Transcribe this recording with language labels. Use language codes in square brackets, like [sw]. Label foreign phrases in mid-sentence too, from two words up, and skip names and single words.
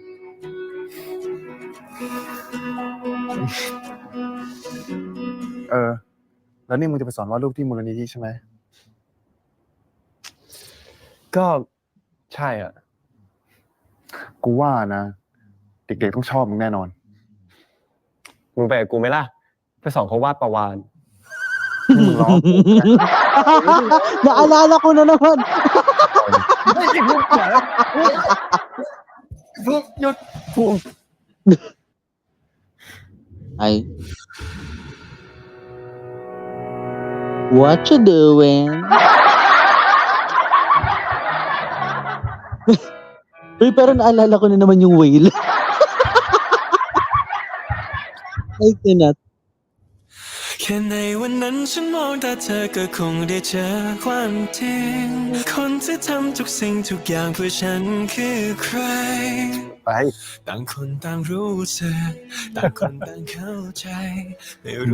[th] แล้วนี่มึงจะไปสอนวาดรูปที่มูลนิธิใช่ไหม ก็ใช่อ่ะ กูว่านะ เด็กๆต้องชอบมึงแน่นอน มึงไปกับกูไหมล่ะ ไปสอนเขาวาดประวาน มึงร้อง [tl] Naalala ko na naman. [th] หยุดภูมิ [tl] Ay. [en] What you doing? [tl] Uy, pero naalala ko na naman yung whale. [en] I cannot. [th] แค่ในวันนั้นฉันมองตาเธอก็คงได้เจอความจริง คนที่ทำทุกสิ่งทุกอย่างเพื่อฉันคือใคร ไป ต่างคนต่างรู้สึก ต่างคนต่างเข้าใจ ไม่รู้